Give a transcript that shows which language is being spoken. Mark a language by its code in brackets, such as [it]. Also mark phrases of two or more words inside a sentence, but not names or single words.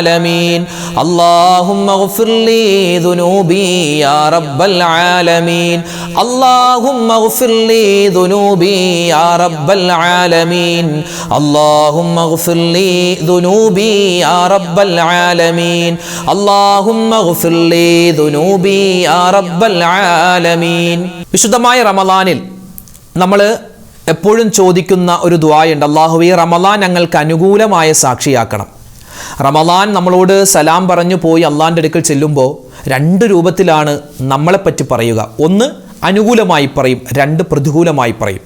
[ar] العالمين اللهم اغفر لي ذنوبي يا رب العالمين اللهم اغفر لي ذنوبي يا رب العالمين اللهم اغفر لي ذنوبي يا رب العالمين اللهم اغفر لي ذنوبي يا رب العالمين. [ml] വിശുദ്ധമായ റമളാനിൽ നമ്മൾ എപ്പോഴും ചോദിക്കുന്ന ഒരു ദുആയുണ്ട്. അല്ലാഹുവേ, റമളാൻ ഞങ്ങൾക്ക് അനുകൂലമായ സാക്ഷിയാക്കണം. റമളാൻ നമ്മളോട് സലാം പറഞ്ഞു പോയി അള്ളാഹിൻ്റെ അടുക്കൽ ചെല്ലുമ്പോൾ രണ്ട് രൂപത്തിലാണ് നമ്മളെപ്പറ്റി പറയുക. ഒന്ന് അനുകൂലമായി പറയും, രണ്ട് പ്രതികൂലമായി പറയും.